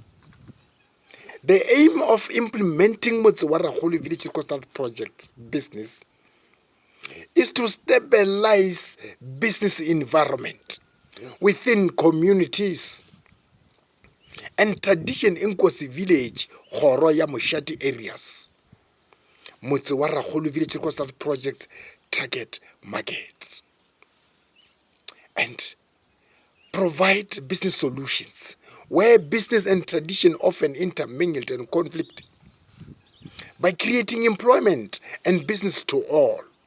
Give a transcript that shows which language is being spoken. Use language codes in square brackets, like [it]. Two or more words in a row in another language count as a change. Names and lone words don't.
[en] The aim of implementing Motse wa Rakgolo Village Reconstruct Project business is to stabilize business environment within communities and tradition Inkosi village [nso] KGORO ya MOSHATE [en] areas. Motse wa Rakgolo Village Reconstruct Project target market and provide business solutions where business and tradition often intermingled and conflict by creating employment and business to all